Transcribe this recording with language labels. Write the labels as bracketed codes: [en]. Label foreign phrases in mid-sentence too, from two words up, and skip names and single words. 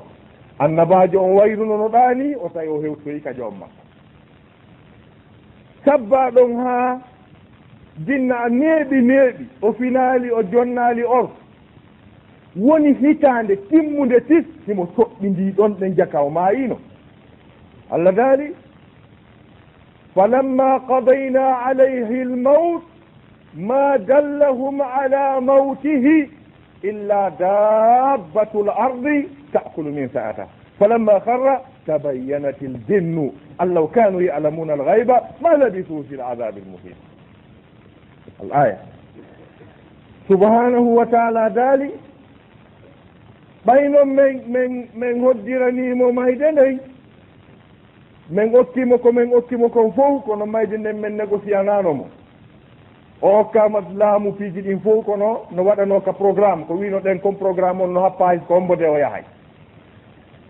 [ff] annabajo on wayruno no ɗani o tawi o hewtoyi ka joom makko, sabba ɗon ha jinna neeɓi o finali o jonnali or, woni hitande timmude tis himo soɓɓindi ɗon ɓe jaka o mayino. Allah daali [ar] فلما قضينا عليه الموت ما دلهم على موته إلا دابة الأرض تأكل من سأته فلما خر تبينت الجن أن لو كانوا يعلمون الغيب ما لبثوا في العذاب المهين. [ff] al-aya [ar] سبحانه وتعالى [ff] daali ɓayno men hoddiranimo mayde ndey, men okkimo kon fof, kono mayde nden men négociananomo. o hokkama laamu piiji ɗin fof, kono no waɗano ka programme ko wino ɗen [fr] comme programme [ff] on no happa hay ko ombode o yahay.